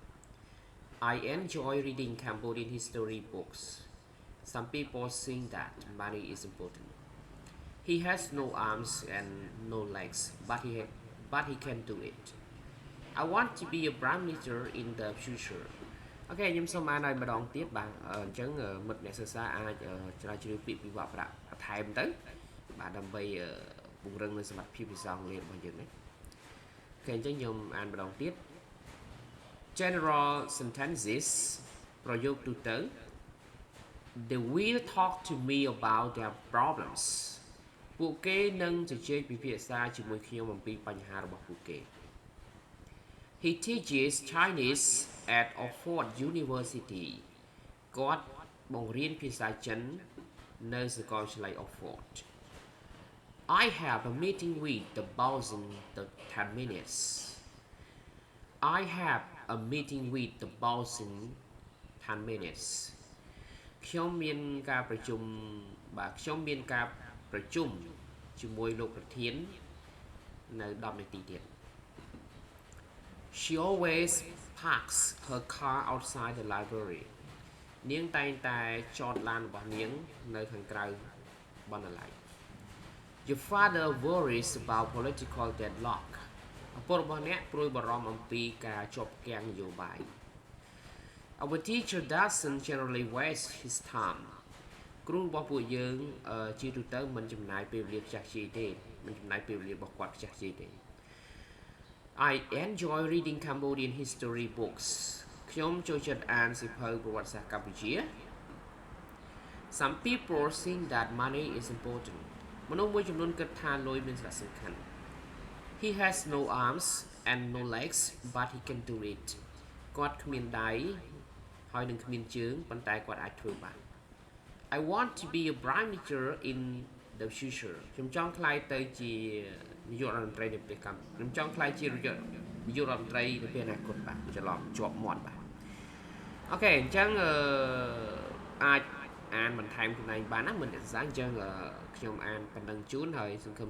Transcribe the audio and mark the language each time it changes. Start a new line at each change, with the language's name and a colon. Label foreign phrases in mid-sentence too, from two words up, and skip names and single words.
English: I enjoy reading Cambodian history books. Some people think that money is important. He has no arms and no legs, but he can do it. I want to be a prime minister in the future.
Khmer: អូខេខ្ញុំសូមអានឲ្យម្ដងទៀតបាទអញ្ចឹងមិត្តអ្នកសិក្សាអាចច្រាវជ្រាវពាក្យពិបាកប្រាក់បន្ថែមទៅ បាទដើម្បីពង្រឹងនូវសមត្ថភាពភាសាអង់គ្លេសរបស់យើងនេះអញ្ចឹងខ្ញុំអានម្ដង
English: ទៀត General sentences
Khmer: ប្រយោគទូទៅ
English: They will talk to me about their problems
Khmer: ពួកគេនឹងជជែកពិភាក្សាជាមួយខ្ញុំអំពីបញ្ហារបស់ពួកគេ
English: He teaches Chinese at Oxford University
Khmer: គាត់បង្រៀនភាសាចិននៅសាកលវិទ្យាល័យ
English: Oxford I have a meeting with the boss in 10 minutes. I have a meeting with the boss in 10 minutes.
Khmer: ខ្ញុំមានការប្រជុំជាមួយលោកប្រធាននៅ10នាទីទៀត
English: She always parks her car outside the library.
Khmer: នាងតែងតែចតឡានរបស់នាងនៅខាងក្រៅបណ្ណាល័យ
English: Your father worries about political deadlock
Khmer: ឪពុករបស់អ្នកព្រួយបារម្ភអំពីការជាប់គាំងនយោបាយ
English: Our teacher doesn't generally waste his time
Khmer: គ្រូរបស់ពួកយើងជាទូទៅមិនចំណាយពេលវេលាខ្ជះខ្ជាយទេមិនចំណាយពេលវេលារបស់គាត់ខ្ជះខ្ជាយទេ I enjoy reading Cambodian history books ខ្ញុំចូលចិត្តអានសៀវភៅប្រវត្តិសាស្ត្រកម្ពុជា Some people think that money is important មនុស្សមួយចំនួនគិតថាលុយមានសារៈសំខាន់ He has no arms and no legs but he can do it គាត់គ្មានដៃហើយនឹងគ្មានជើ ងប៉ុន្តែគាត់អាចធ្វើបាន
English: I want to be a prime minister in the future
Khmer: ខ្ញុំចង់ខ្លាយទៅជានាយករដ្ឋមន្ត្រីនៅពេលខ្ញុំចង់ខ្លាយជានាយករដ្ឋមន្ត្រីនៅពេលអនាគតបាទ ច្រឡំជាប់មាត់បាទអូខេអញ្ចឹងអាចអានបន្ថែមខ្លួនឯងបានណាមិនស្អាតអញ្ចឹងខ្ញុំអានប៉ុណ្ណឹងជូនហើយសង្ឃឹម